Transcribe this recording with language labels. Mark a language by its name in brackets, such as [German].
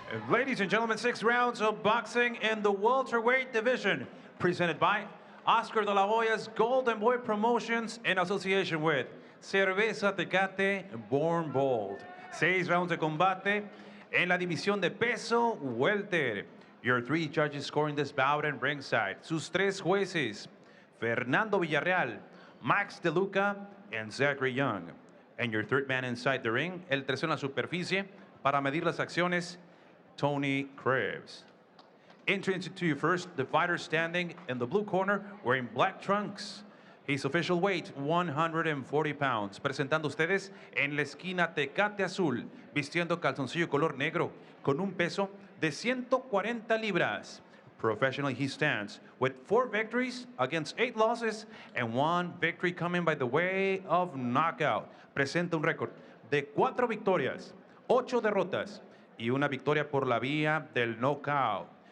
[English] Ladies and gentlemen, 6 rounds of boxing in the welterweight division, presented by Oscar de la Hoya's Golden Boy Promotions in association with Cerveza Tecate Born Bold. [Spanish] 6 rounds de combate en la división de peso welter. [English] Your 3 judges scoring this bout in ringside. [Spanish] Sus 3 jueces, Fernando Villarreal, Max De Luca, and Zachary Young. [English] And your 3rd man inside the ring, [Spanish] el tercero en la superficie, para medir las acciones, Tony Krebs. [English] Entering into your first, the fighter standing in the blue corner, wearing black trunks. His official weight, 140 pounds. [Spanish] Presentando ustedes en la esquina Tecate Azul, vistiendo calzoncillo color negro, con un peso de 140 libras. [English] Professionally, he stands with 4 victories against 8 losses and 1 victory coming by the way of knockout. [Spanish] Presenta un récord de 4 victorias, 8 derrotas y una victoria por la vía del knockout.